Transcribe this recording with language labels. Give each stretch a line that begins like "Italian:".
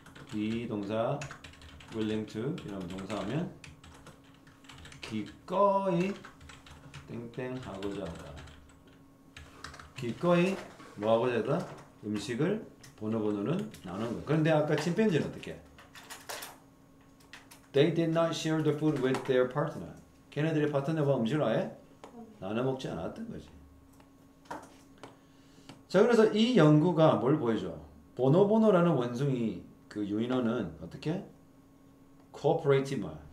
Korean: 비동사
English: willing to
Korean: 이런 동사하면 기꺼이 땡땡 하고자 하다. 기꺼이 뭐 하고자 하다? 음식을 보노보노는 나누는 거야. 그런데 아까 침팬지는 어떻게?
English: They did not share the food with their partner.
Korean: 걔네들의 파트너와 음식을 아예 나눠 먹지 않았던 거지. 자, 그래서 이 연구가 뭘 보여줘? 보노보노라는 원숭이 그 유인어는 어떻게?
English: cooperative.